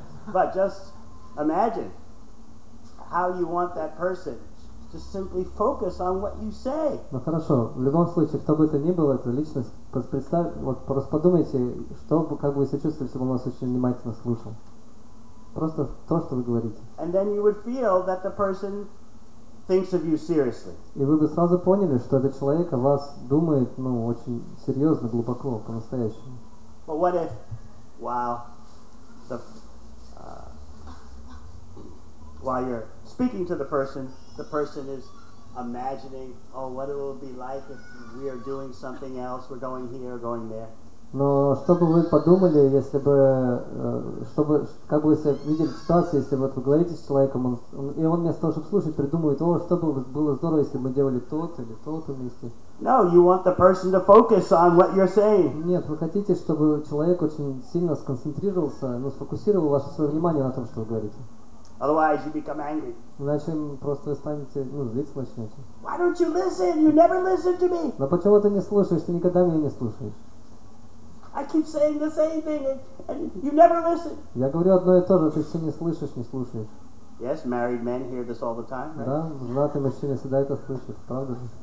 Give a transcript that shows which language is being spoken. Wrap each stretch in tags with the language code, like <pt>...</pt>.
<en>But just imagine how you want that person to simply focus on what you say.</en> <ru>Ну хорошо, в любом случае, кто бы это ни был, эта личность, вот просто подумайте, как бы вы себя чувствовали, если бы он вас очень внимательно слушал. Просто то, что вы говорите.</ru> <en>And then you would feel that the person thinks of you seriously.</en> <ru>И вы бы сразу поняли, что этот человек о вас думает, очень серьезно, глубоко, по-настоящему.</ru> <en>But what if, while you're speaking to the person is imagining, oh, what it will be like if we are doing something else, we're going here, going there.</en> <ru>Но что бы вы подумали, если бы, как бы вы себя видели в ситуации, если вот вы говорите с человеком, и он вместо того, чтобы слушать, придумывает, что бы было здорово, если бы мы делали то-то или то-то вместе.</ru> <en>No, you want the person to focus on what you're saying.</en> <ru>Нет, вы хотите, чтобы человек очень сильно сконцентрировался, сфокусировал ваше свое внимание на том, что вы говорите.</ru> <en>Otherwise you become angry.</en> <ru>Иначе просто вы станете, злиться начнете.</ru> <en>Why don't you listen? You never listen to me.</en> <ru>Но почему ты не слушаешь? Ты никогда меня не слушаешь.</ru> <en>I keep saying the same thing and you never listen.</en> <ru>Я говорю одно и то же, ты все не слышишь, не слушаешь.</ru> <en>Yes, married men hear this all the time, right?</en> <ru>Да, женатые мужчины всегда это слышат, правда же?</ru>